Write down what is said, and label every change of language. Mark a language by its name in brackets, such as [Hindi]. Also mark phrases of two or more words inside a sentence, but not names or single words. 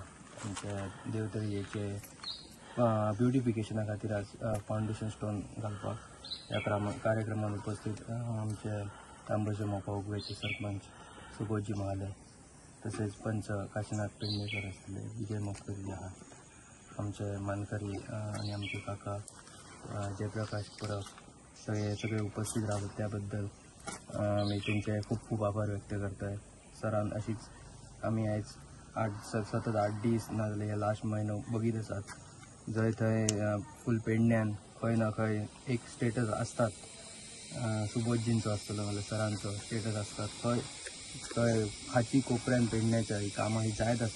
[Konkani] आमच्या देवतळयेचे ब्युटिफिकेशना खातीर आज [English] foundation stone [Konkani] घालपाक ह्या कार्यक्रमान उपस्थित आमचे तांबोचे मोपा उगवेचे सरपंच सुबोधजी महाले, तसेच पंच काशीनाथ पेडणेकर आसतले, विजय मोपकर आहा, आमचे मानकरी आणि आमचे काका जयप्रकाश परब सगळे उपस्थित राहतात [Marathi] त्याबद्दल मी त्यांचे खूप आभार व्यक्त करताय। [Konkani] सरान अशीच आम्ही आज सतत 8 दीस नाजाल्यार हे लास्ट म्हयनो बघीत आसात, जंय थंय फूल पेडण्यान खंय ना खंय एक स्टेटस आसतात, सुबोधजींचो आसतलो नाजाल्यार सरांचो स्टेटस आसतात, खंय हाती कोपऱ्यान पेडण्याच्या ही कामां ही जायत आसात।